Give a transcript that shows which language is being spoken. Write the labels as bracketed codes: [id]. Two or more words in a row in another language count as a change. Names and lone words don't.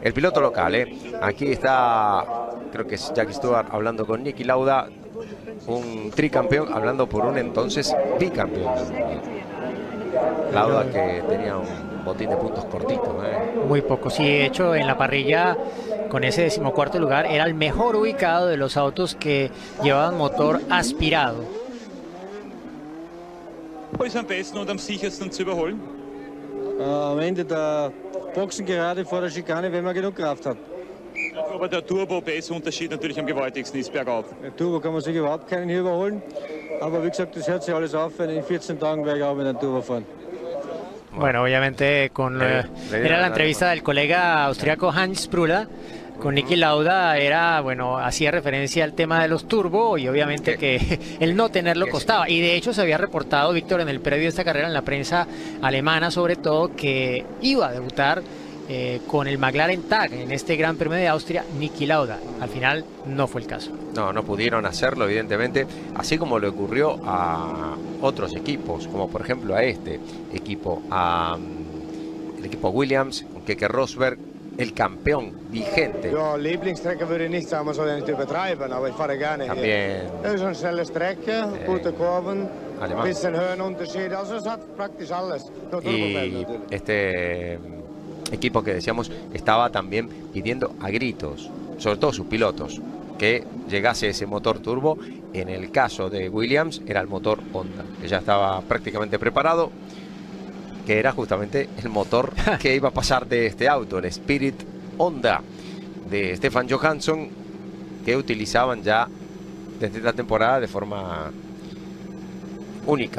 [es] El piloto local, aquí está, creo que es Jackie Stewart hablando con Niki Lauda, un tricampeón, hablando por un entonces bicampeón. Lauda, que tenía un botín de puntos cortito. Muy poco, sí, de hecho en la parrilla con ese 14º lugar era el mejor ubicado de los autos que llevaban motor aspirado. [de] Wo ist am besten und am sichersten zu überholen? Am Ende der Boxengerade vor der Schikane, wenn man genug Kraft hat. Aber der Turbo-PS-Unterschied natürlich am gewaltigsten ist bergauf. Der Turbo kann man sich überhaupt keinen hier überholen. Aber wie gesagt, das hört sich alles auf, weil in 14 Tagen werde ich auch mit einem Turbo fahren. [es] Bueno, obviamente era la entrevista del colega austriaco Hans Sprula con Niki Lauda, era, bueno, hacía referencia al tema de los turbo y obviamente que el no tenerlo costaba. Y de hecho se había reportado, Víctor, en el previo de esta carrera, en la prensa alemana sobre todo, que iba a debutar con el McLaren TAG en este Gran Premio de Austria, Niki Lauda. Al final no fue el caso. No pudieron hacerlo, evidentemente, así como le ocurrió a otros equipos, como por ejemplo a este equipo, el equipo Williams, con Keke Rosberg, el campeón vigente. [de] Ja, Lieblingsstrecke würde ich nicht sagen, man soll ja nicht übertreiben, aber ich fahre gerne hier. [es] También [de] Das ist eine schnelle Strecke, gute Kurven, [es] alemán. [de] bisschen Höhenunterschied, also es hat praktisch alles. Nur Turbofeld [es] Y [de] natürlich. [es] este equipo que decíamos estaba también pidiendo a gritos, sobre todo sus pilotos, que llegase ese motor turbo. En el caso de Williams era el motor Honda, que ya estaba prácticamente preparado, que era justamente el motor que iba a pasar de este auto, el Spirit Honda de Stefan Johansson, que utilizaban ya desde esta temporada de forma única.